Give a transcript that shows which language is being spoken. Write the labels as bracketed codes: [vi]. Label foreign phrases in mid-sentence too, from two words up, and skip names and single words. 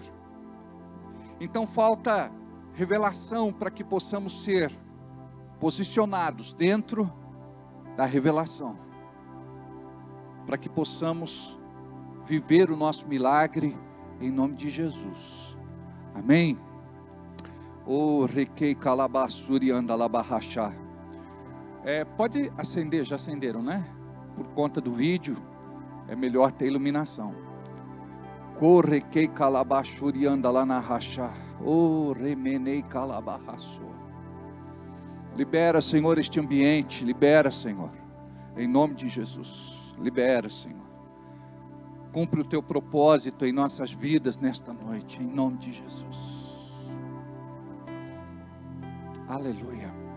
[pt] Então falta revelação para que possamos ser posicionados dentro da revelação. Para que possamos viver o nosso milagre em nome de Jesus. Amém? O requei calabassuri anda labarrachá. Pode acender, já acenderam, né? Por conta do vídeo, é melhor ter iluminação. Correquei calabassuri anda lá na rachá. O remenei calabarraçô. Libera, Senhor, este ambiente. Libera, Senhor. Em nome de Jesus. Libera, Senhor. Cumpre o teu propósito em nossas vidas nesta noite. Em nome de Jesus. Aleluia.